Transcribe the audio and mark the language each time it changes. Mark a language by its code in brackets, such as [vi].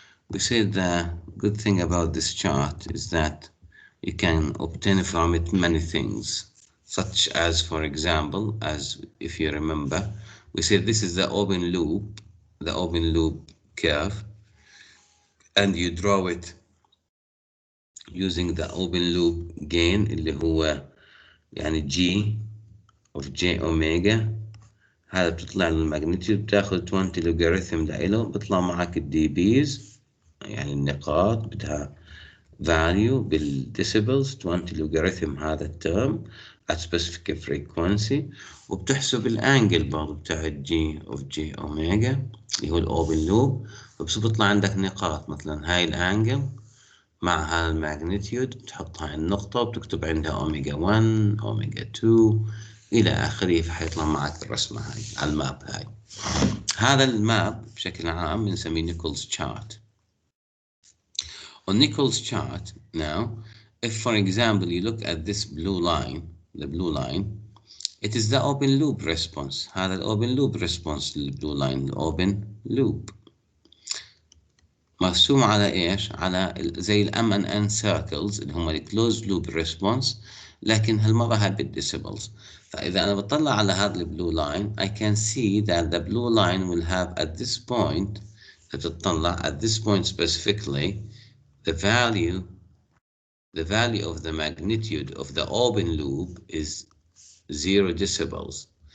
[en] We said the good thing about this chart is that you can obtain from it many things, such as, for example, as if you remember, we said this is the open loop curve, and you draw it using the open loop gain [ar] اللي هو يعني [en] G of J omega. [ar] هذا بتطلع الماجنتيود، بتاخذ 20 لوغاريتم لإله، بيطلع معك الدي بيز يعني النقاط بدها value بالديسيبلز 20 لوغاريتم هذا الترم [en] at specific frequency، [ar] وبتحسب الانجل برضه بتاع الجي اوف جي اوميجا اللي هو الاوبن لوب، فبس بيطلع عندك نقاط مثلا هاي الانجل مع هذا الماجنتيود بتحط هاي النقطة وبتكتب عندها اوميجا 1 اوميجا 2 إلى آخره، فحيطلع معك الرسمة هاي على الماب هاي. هذا الماب بشكل عام بنسميه نيكولز chart. [en] On Nichols' chart now, if for example you look at this blue line, the blue line, it is the open loop response. [ar] هذا الopen loop response للblue line، الopen loop. مرسوم على ايش؟ على زي الام ان ان سيركلز اللي هم الكلوز لوب ريسبونس، لكن هالمره هاي بالديسيبلز. فاذا انا بطلع على هذا البلو لاين [en] I can see that the blue line will have at this point، [ar] تطلع [en] at this point specifically the value of the magnitude of the open loop is 0 decibels.